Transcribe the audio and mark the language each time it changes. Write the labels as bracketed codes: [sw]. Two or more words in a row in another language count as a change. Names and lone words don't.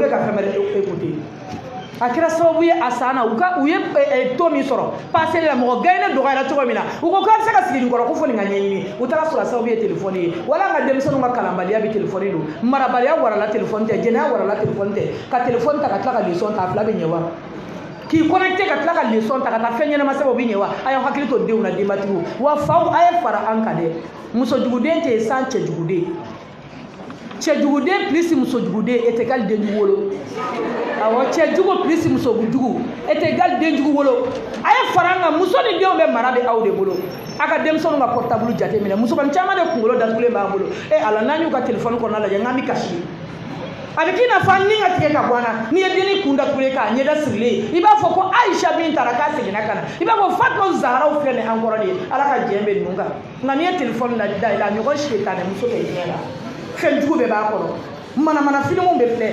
[bm] bɛ ka fɛn wɛrɛ écouter a kɛra sababu ye a san na u ye to min sɔrɔ passé la mɔgɔ gagné dɔgɔyara cogo min na u ko k'a bɛ se ka sigi nin kɔrɔ ko fo nin ka ɲɛɲini u taara sɔrɔ a sababu ye téléphone ye wala an ka denmisɛnninw ka kalanbaliya bi téléphone don marabaliya warala téléphone tɛ jɛnɛya warala téléphone tɛ ka téléphone ta ka tila ka leçon ta a fila bɛ ɲɛ wa k'i connecté ka tila ka leçon ta ka taa fɛn ɲɛnama sɛbɛn o bɛ ɲɛ wa a y'aw hakili to denw na denbatigiw wa faw a ye fara an kan dɛ musojuguden tɛ san cɛjuguden cɛjuguden plus musojuguden [fr] est égal [bm] denjugu wolo awɔ cɛjugu plus musojugu [fr] est égal [bm] denjugu wolo a ye fara an kan muso ni denw bɛ mara bɛ aw de bolo a ka denmisɛnninw ka portable jate minɛ musomanin caman de kunkolo datugulen b'an bolo ala n'an y'u ka téléphone kɔnɔna lajɛ n'an bɛ kasi a bɛ k'i na fɔ ni ka tigɛ ka bɔ an na n'i ye denni kun datugulen k'a ɲɛda sirilen i b'a fɔ ko Aisha min taara k'a seginna ka na i b'a fɔ Fatima Zaharaw filɛ nin an kɔrɔ de ye ala ka jɛn bɛ ninnu kan nka n'i ye téléphone da i la ɲɔgɔn seetanɛ muso bɛ diɲɛ la fɛn jugu bɛɛ b'a kɔnɔ manamana filimuw bɛ filɛ